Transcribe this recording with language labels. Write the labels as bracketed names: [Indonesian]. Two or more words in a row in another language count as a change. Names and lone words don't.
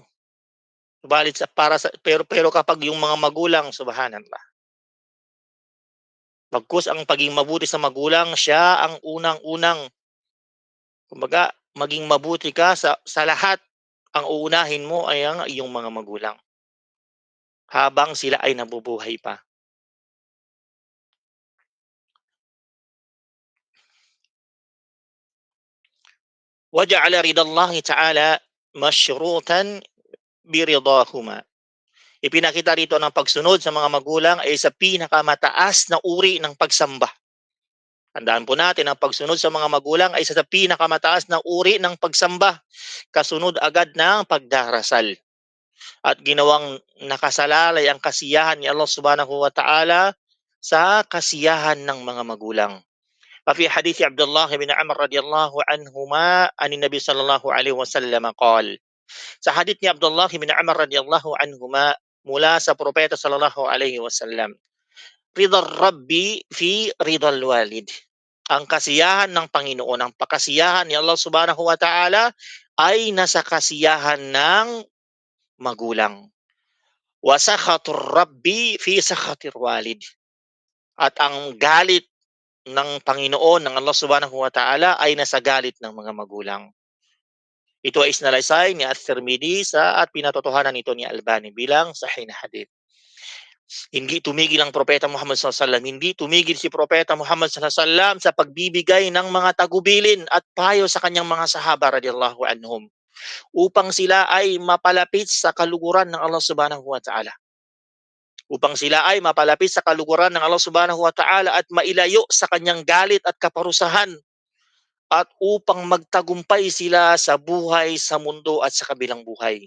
[Filipino] Subalit pero kapag yung mga magulang, subhanallah. Bagkus ang paging mabuti sa magulang, siya ang unang-unang, kumbaga, maging mabuti ka sa lahat. Ang uunahin mo ay ang iyong mga magulang habang sila ay nabubuhay pa. [Arabic] وجعل رضا الله تعالى مشروطا برضاهما. [Filipino] Ipinakita rito ng pagsunod sa mga magulang ay sa pinakamataas na uri ng pagsamba. Tandaan po natin, ang pagsunod sa mga magulang ay isa sa pinakamataas na uri ng pagsamba, kasunod agad ng pagdarasal. At ginawang nakasalalay ang kasiyahan ni Allah [Arabic] سبحانه وتعالى [Filipino] sa kasiyahan ng mga magulang. [Arabic] ففي حديث عبد الله بن عمر رضي الله عنهما عن النبي صلى الله عليه وسلم قال. [Filipino] Sa hadith ni Abdullah bin Umar [Arabic] رضي الله عنهما [Filipino] mula sa propeta [Arabic] صلى الله عليه وسلم, رضا الرب في رضا الوالد. [Filipino] Ang kasiyahan ng Panginoon, ang pakasiyahan ni Allah [Arabic] سبحانه وتعالى [Filipino] ay nasa kasiyahan ng magulang. [Arabic] وسخط الرب في سخط الوالد. [Filipino] At ang galit ng Panginoon, ng Allah [Arabic] سبحانه وتعالى [Filipino] ay nasa galit ng mga magulang. Ito ay isinalaysay ni At-Tirmidhi at pinatotohanan nito ni Albani bilang sahih na hadith. Hindi tumigil ang Propeta Muhammad [Arabic] صلى الله عليه وسلم, [Filipino] hindi tumigil si Propeta Muhammad [Arabic] صلى الله عليه وسلم [Filipino] sa pagbibigay ng mga tagubilin at payo sa kanyang mga sahaba [Arabic] رضي الله عنهم [Filipino] upang sila ay mapalapit sa kaluguran ng Allah [Arabic] سبحانه وتعالى. [Filipino] Upang sila ay mapalapit sa kaluguran ng Allah [Arabic] سبحانه وتعالى [Filipino] at mailayo sa kanyang galit at kaparusahan, at upang magtagumpay sila sa buhay sa mundo at sa kabilang buhay.